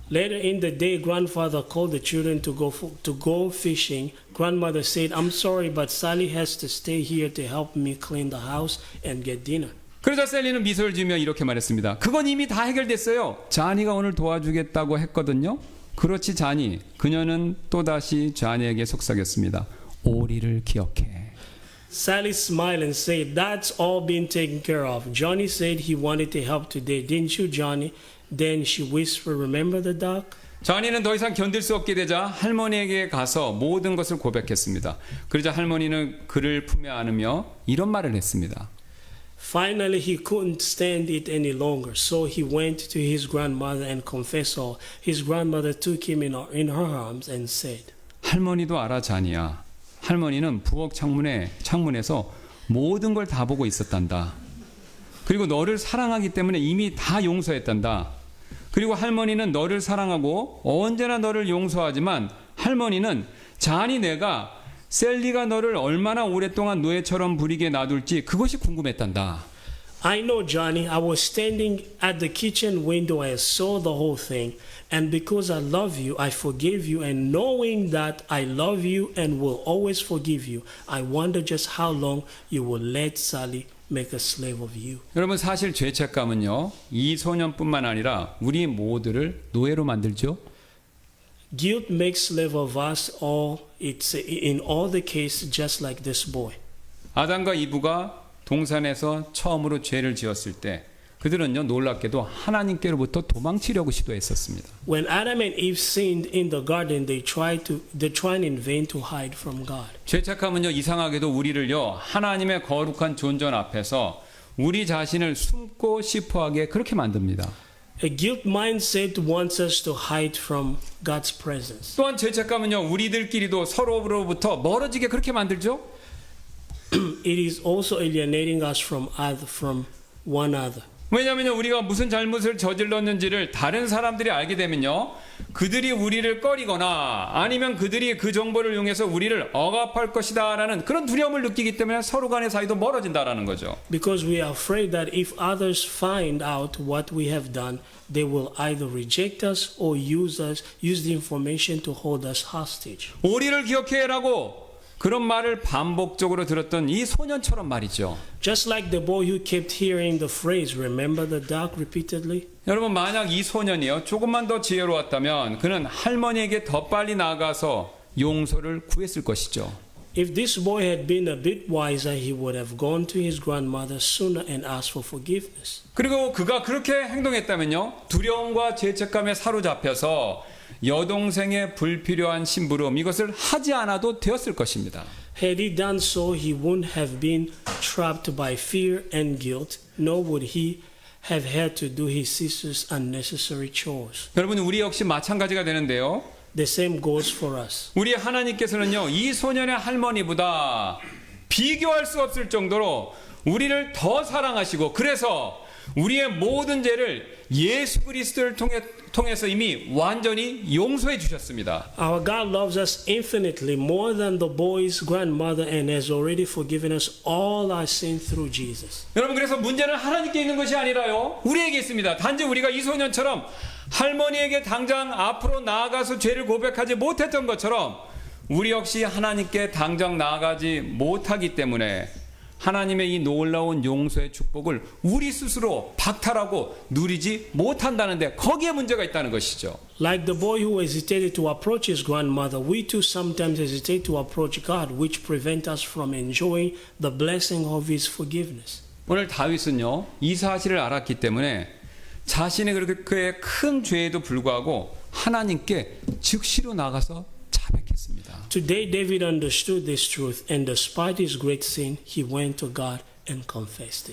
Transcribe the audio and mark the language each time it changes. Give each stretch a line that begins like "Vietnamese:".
English: Later in the day, grandfather called the children to go fishing. Grandmother said, "I'm sorry, but Sally has to stay here to help me clean the house and get dinner."
Korean: 그러자 셀리는 미소를 지으며 이렇게 말했습니다. 그건 이미 다 해결됐어요. 자니가 오늘 도와주겠다고 했거든요. 그렇지 자니. 그녀는 또다시 자니에게 속삭였습니다. 오리를 기억해.
English: Sally smiled and said, "That's all been taken care of. Johnny said he wanted to help today, didn't you, Johnny?" Then she whispered, "Remember the duck?"
Korean: 자니는 더 이상 견딜 수 없게 되자 할머니에게 가서 모든 것을 고백했습니다. 그러자 할머니는 그를 품에 안으며 이런 말을 했습니다.
English: Finally, he couldn't stand it any longer, so he went to his grandmother and confessed all. His grandmother took him in her arms and said,
Korean: 할머니도 알아 자니야. 할머니는 부엌 창문에서 모든 걸 다 보고 있었단다. 그리고 너를 사랑하기 때문에 이미 다 용서했단다. 그리고 할머니는 너를 사랑하고 언제나 너를 용서하지만 할머니는 자니 내가 셀리가 너를 얼마나 오랫동안 노예처럼 부리게 놔둘지 그것이 궁금했단다.
English: "I know, Johnny. I was standing at the kitchen window and saw the whole thing. And because I love you, I forgave you. And knowing that I love you and will always forgive you, I wonder just how long you will let Sally make a slave of you."
Korean: 여러분 사실 죄책감은요 이 소년뿐만 아니라 우리 모두를 노예로 만들죠.
English: Guilt makes slave of us all. It's in all the cases just like this boy.
Korean: 아담과 이브가 동산에서 처음으로 죄를 지었을 때 그들은요 놀랍게도 하나님께로부터 도망치려고 시도했었습니다.
English: When Adam and Eve sinned in the garden, they tried in vain to hide from God.
Korean: 죄책감은요 이상하게도 우리를요 하나님의 거룩한 존전 앞에서 우리 자신을 숨고 싶어하게 그렇게 만듭니다.
English: A guilt mindset wants us to hide from God's presence.
Korean: 또한 죄책감은요 우리들끼리도 서로로부터 멀어지게 그렇게 만들죠.
English: It is also alienating us from one another.
Korean: 왜냐하면 우리가 무슨 잘못을 저질렀는지를 다른 사람들이 알게 되면요 그들이 우리를 꺼리거나 아니면 그들이 그 정보를 이용해서 우리를 억압할 것이다라는 그런 두려움을 느끼기 때문에 서로 간의 사이도 멀어진다라는 거죠.
English: Because we are afraid that if others find out what we have done, they will either reject us or use the information to hold us hostage.
Korean: 오리를 기억해라고 그런 말을 반복적으로 들었던 이 소년처럼 말이죠.
English: Just like the boy who kept hearing the phrase, "Remember the duck?" repeatedly.
Korean: 여러분 만약 이 소년이요 조금만 더 지혜로웠다면 그는 할머니에게 더 빨리 나아가서 용서를 구했을 것이죠.
English: If this boy had been a bit wiser, he would have gone to his grandmother sooner and asked for forgiveness.
Korean: 그리고 그가 그렇게 행동했다면요 두려움과 죄책감에 사로잡혀서 여동생의 불필요한 심부름 이것을 하지 않아도 되었을 것입니다.
English: Had he done so, he wouldn't have been trapped by fear and guilt, nor would he have had to do his sister's unnecessary chores.
Korean: 여러분 우리 역시 마찬가지가 되는데요.
English: The same goes for us.
Korean: 우리 하나님께서는요 이 소년의 할머니보다 비교할 수 없을 정도로 우리를 더 사랑하시고 그래서 우리의 모든 죄를 예수 그리스도를 통해서 이미 완전히 용서해 주셨습니다.
English: Our God loves us infinitely more than the boy's grandmother and has already forgiven us all our sin through Jesus.
Korean: 여러분 그래서 문제는 하나님께 있는 것이 아니라요 우리에게 있습니다. 단지 우리가 이 소년처럼 할머니에게 당장 앞으로 나아가서 죄를 고백하지 못했던 것처럼 우리 역시 하나님께 당장 나아가지 못하기 때문에 하나님의 이 놀라운 용서의 축복을 우리 스스로 박탈하고 누리지 못한다는데 거기에 문제가 있다는 것이죠.
English: Like the boy who hesitated to approach his grandmother, we too sometimes hesitate to approach God, which prevents us from enjoying the blessing of His forgiveness.
Korean: 오늘 다윗은요 이 사실을 알았기 때문에 자신의 그렇게 큰 죄에도 불구하고 하나님께 즉시로 나가서 자백했습니다.
English: Today David understood this truth, and despite his great sin, he went to God and confessed it.